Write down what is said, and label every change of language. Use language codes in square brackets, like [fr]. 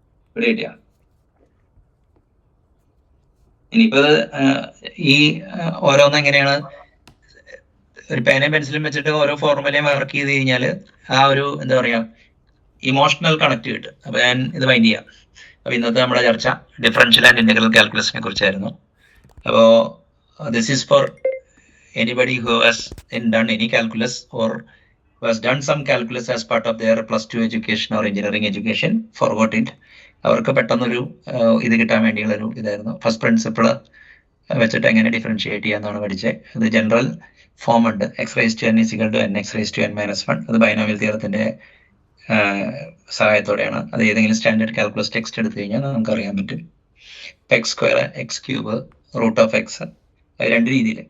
[ml] ഇവിടെ കിട്ടിയ ഇനിയിപ്പോ ഈ ഓരോന്ന് എങ്ങനെയാണ് ഒരു പേനയും പെൻസിലും വെച്ചിട്ട് ഓരോ ഫോർമുലയും വർക്ക് ചെയ്ത് കഴിഞ്ഞാൽ ആ ഒരു എന്താ പറയാ ഇമോഷണൽ കണക്ട് കിട്ടും. അപ്പൊ ഞാൻ ഇത് വൈൻഡ് ചെയ്യാം. അപ്പൊ ഇന്നത്തെ നമ്മുടെ ചർച്ച ഡിഫറൻഷ്യൽ ആൻഡ് ഇന്റഗ്രൽ കാൽക്കുലസിനെ കുറിച്ചായിരുന്നു. [en] അപ്പോ this is for anybody who has done any calculus or who has done some calculus as part of their +2 education or engineering education, forgot it. [ml] അവർക്ക് പെട്ടെന്നൊരു ഇത് കിട്ടാൻ വേണ്ടിയുള്ളൊരു ഇതായിരുന്നു. ഫസ്റ്റ് പ്രിൻസിപ്പിൾ വെച്ചിട്ട് എങ്ങനെ ഡിഫറൻഷിയേറ്റ് ചെയ്യാന്നാണ് പഠിച്ചത്. ഇത് ജനറൽ ഫോം ഉണ്ട്, x⁻n = n x⁻n - 1. അത് ബൈനോമിയൽ തിയറത്തിന്റെ സഹായത്തോടെയാണ്. അത് ഏതെങ്കിലും സ്റ്റാൻഡേർഡ് കാൽക്കുലസ് ടെക്സ്റ്റ് എടുത്തു കഴിഞ്ഞാൽ നമുക്ക് അറിയാൻ പറ്റും. X square, X cube, root of X, രണ്ട് രീതിയിൽ.